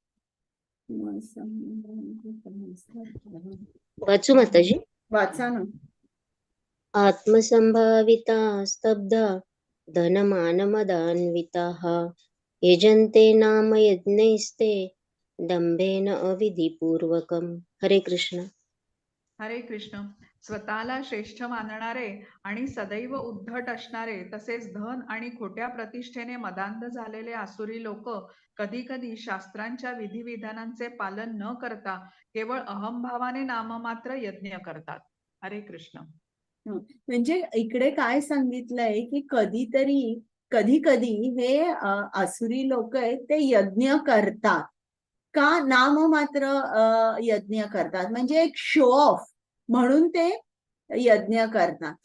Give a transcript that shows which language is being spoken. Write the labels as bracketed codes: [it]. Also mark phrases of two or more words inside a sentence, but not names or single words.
[mr] वाचू माताजी. वाचा ना. [sa] आत्मसंभाविता स्तब्धा धनमानमदान्विताः यजन्ते नाम यज्ञैस्ते दंभेन अविधिपूर्वकम्. हरे कृष्ण. हरे कृष्ण. [mr] स्वतःला श्रेष्ठ मानणारे आणि सदैव उद्धट असणारे, तसेच धन आणि खोट्या प्रतिष्ठेने मदांध झालेले आसुरी लोक कधी कधी शास्त्रांच्या विधिविधानांचे पालन न करता केवळ अहंभावाने नाममात्र यज्ञ करतात. [sa] हरे कृष्ण. [mr] म्हणजे इकडे काय सांगितलंय की कधी कधी हे आसुरी लोक आहेत ते यज्ञ करतात. का? नाममात्र यज्ञ करतात, म्हणजे एक [en] show off [mr] म्हणून ते यज्ञ करतात.